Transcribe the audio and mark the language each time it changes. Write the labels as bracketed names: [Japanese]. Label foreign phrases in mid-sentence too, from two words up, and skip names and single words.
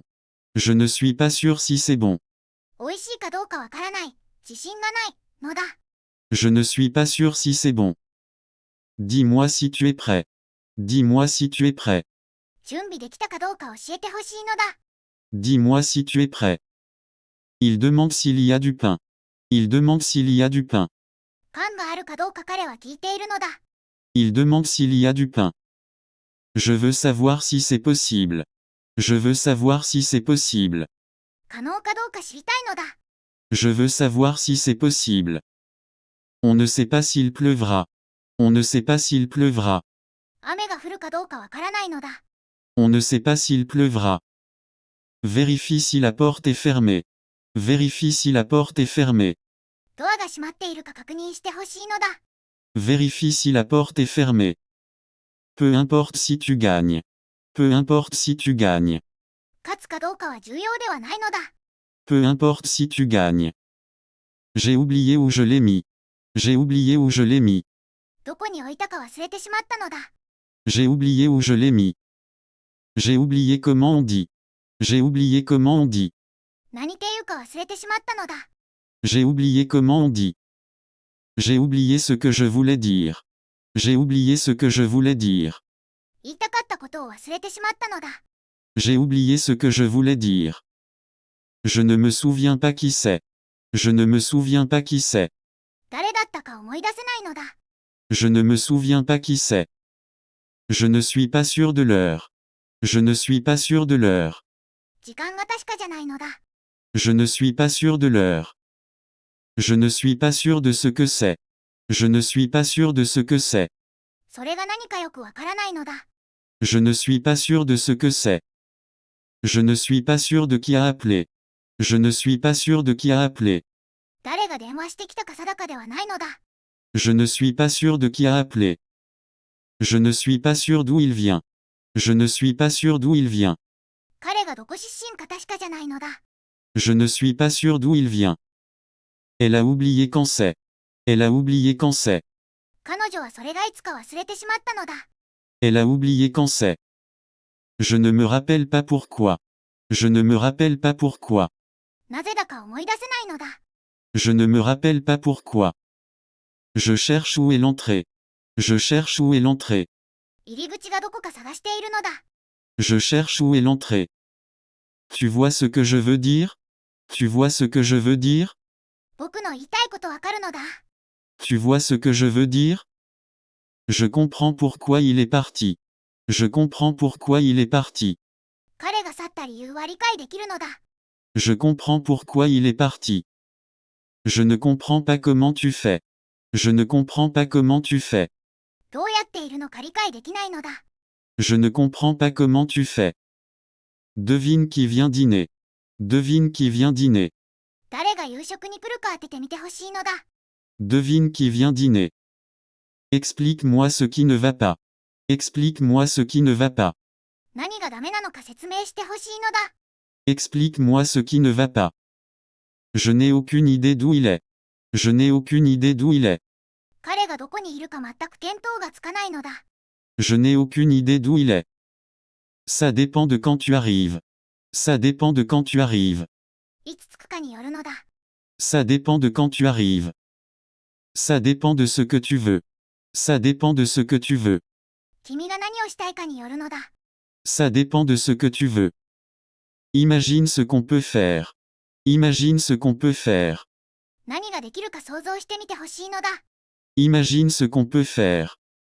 [French] Je ne suis pas sûr si c'est bon. [Japanese] 美味しいかどうかわからない。自信がないのだ。 [French] Je ne suis pas sûr si c'est bon. Dis-moi si tu es prêt. Dis-moi si tu es prêt. [Japanese] 準備できたかどうか教えてほしいのだ。 [French] Dis-moi si tu es prêt. Il demande s'il y a du pain. Il demande s'il y a du pain. [Japanese] パンがあるかどうか彼は聞いているのだ。 [French] Il demande s'il y a du pain. Je veux savoir si c'est possible. Je veux savoir si c'est possible. [Japanese] 可能かどうか知りたいのだ。 [French] Je veux savoir si c'est possible. On ne sait pas s'il pleuvra. On ne sait pas s'il pleuvra. [Japanese] 雨が降るかどうかわからないのだ。 [French] On ne sait pas s'il pleuvra. Vérifie si la porte est fermée. Vérifie si la porte est fermée. [Japanese] ドアが閉まっているか確認してほしいのだ。 [French] Vérifie si la porte est fermée. Peu importe si tu gagnes. Peu importe si tu gagnes. [Japanese] 勝つかどうかは重要ではないのだ。 [French] Peu importe si tu gagnes. J'ai oublié où je l'ai mis. J'ai oublié où je l'ai mis. [Japanese] どこに置いたか忘れてしまったのだ。 [French] J'ai oublié où je l'ai mis. J'ai oublié comment on dit. J'ai oublié comment on dit. [Japanese] 何て言うか忘れてしまったのだ。 [French] J'ai oublié comment on dit. J'ai oublié ce que je voulais dire. J'ai oublié ce que je voulais dire. [Japanese] 言いたかったことを忘れてしまったのだ。 [French] J'ai oublié ce que je voulais dire. Je ne me souviens pas qui c'est. Je ne me souviens pas qui c'est. [Japanese] 誰だったか思い出せないのだ。 [French] Je ne me souviens pas qui c'est. Je ne suis pas sûr de l'heure. Je ne suis pas sûr de l'heure. [Japanese] 時間が確かじゃないのだ。 [French] Je ne suis pas sûr de l'heure. Je ne suis pas sûr de ce que c'est. Je ne suis pas sûr de ce que c'est. [Japanese] それが何かよくわからないのだ。 [French] Je ne suis pas sûr de ce que c'est. Je ne suis pas sûr de qui a appelé. Je ne suis pas sûr de qui a appelé. [Japanese] 誰が電話してきたか定かではないのだ。 [French] Je ne suis pas sûr de qui a appelé. Je ne suis pas sûr d'où il vient. Je ne suis pas sûr d'où il vient. [Japanese] 彼がどこ出身か確かじゃないのだ。 [French] Je ne suis pas sûr d'où il vient. Elle a oublié quand c'est. Elle a oublié quand c'est. [Japanese] 彼女はそれがいつか忘れてしまったのだ。 [French] Elle a oublié quand c'est. Je ne me rappelle pas pourquoi. Je ne me rappelle pas pourquoi. [Japanese] なぜだか思い出せないのだ。 [French] Je ne me rappelle pas pourquoi. Je cherche où est l'entrée. Je cherche où est l'entrée. [Japanese] 入り口がどこか探しているのだ。 [French] Je cherche où est l'entrée. Tu vois ce que je veux dire? Tu vois ce que je veux dire? [Japanese] 僕の言いたいことわかるのだ。 [French] Tu vois ce que je veux dire? Je comprends pourquoi il est parti. Je comprends pourquoi il est parti. [Japanese] 彼が去った理由は理解できるのだ。 [French] Je comprends pourquoi il est parti. Je ne comprends pas comment tu fais. Je ne comprends pas comment tu fais. [Japanese] どうやっているのか理解できないのだ。 [French] Je ne comprends pas comment tu fais. Devine qui vient dîner. Devine qui vient dîner. [Japanese] 誰が夕食に来るか当ててみてほしいのだ。 [French] Devine qui vient dîner. Explique-moi ce qui ne va pas. Explique-moi ce qui ne va pas. [Japanese] 何がダメなのか説明してほしいのだ。 [French] Explique-moi ce qui ne va pas. Je n'ai aucune idée d'où il est. Je n'ai aucune idée d'où il est. [Japanese] 彼がどこにいるか全く見当がつかないのだ。 [French] Je n'ai aucune idée d'où il est. Ça dépend de quand tu arrives. Ça dépend de quand tu arrives. [Japanese] いつ着くかによるのだ。 [French] Ça dépend de quand tu arrives. Ça dépend de ce que tu veux. Ça dépend de ce que tu veux. [Japanese] 君が何をしたいかによるのだ。 [French] Ça dépend de ce que tu veux. Imagine ce qu'on peut faire. Imagine ce qu'on peut faire. [Japanese] 何ができるか想像してみてほしいのだ。 [French] Imagine ce qu'on peut faire.